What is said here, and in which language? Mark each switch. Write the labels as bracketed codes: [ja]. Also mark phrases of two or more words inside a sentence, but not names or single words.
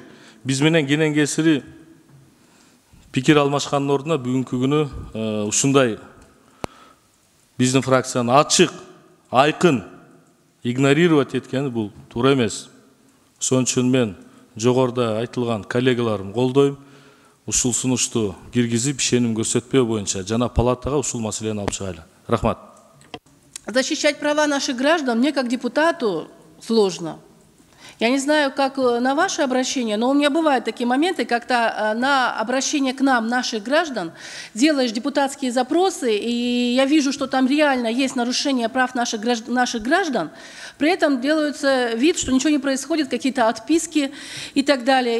[ky] Биз менен кенен кесири пикир алмашкандын ордуна бүгүнкү күнү ушундай биздин фракцияны ачык, айкын игнорировать эткени бул туура эмес. Ошон үчүн мен жогоруда айтылган коллегаларым колдойм. Ушул сунушту киргизип, ишеним көрсөтпөө боюнча жана палатага ушул маселени алып чыгайлы. Рахмат. [ru] Защищать права наших граждан мне как депутату сложно. Я не знаю, как на ваше обращение, но у меня бывают такие моменты, когда на обращение к нам, наших граждан, делаешь депутатские запросы, и я вижу, что там реально есть нарушение прав наших граждан, при этом делается вид, что ничего не происходит, какие-то отписки и так далее.